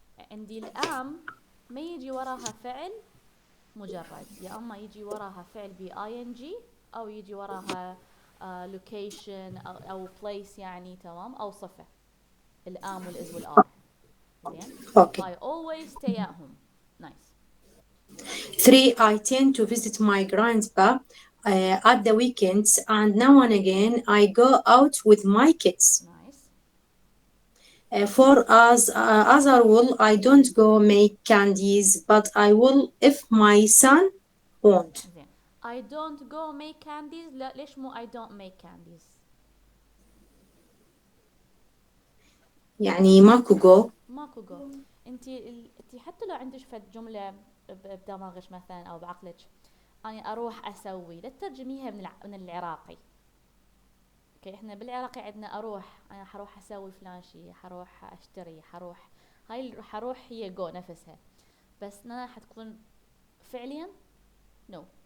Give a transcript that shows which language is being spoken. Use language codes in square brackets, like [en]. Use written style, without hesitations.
[ar] عندي الام ما يجي وراها فعل مجرد، يا اما يجي وراها فعل ب ing او يجي وراها location او place يعني تمام، او صفة، الام والاز والار. زين. [en] Okay. I always stay at home. Nice. Three, I tend to visit my grandpa at the weekends, and now and again I go out with my kids. Nice. For as a rule, I don't go make candies, but I will if my son won't. [ar] زين. [en] I don't go make candies. [ar] لا ليش مو [en] I don't make candies؟ [ar] يعني ماكو go. ماكو جو. انتي حتى لو عندك فد جملة بدماغك مثلا او بعقلك، انا اروح اسوي، لا تترجميها من العراقي. اوكي، احنا بالعراقي عندنا اروح، انا حروح اسوي فلان شي، حروح اشتري، حروح، هاي حروح هي جو نفسها، بس انا حتكون فعليا [en] no.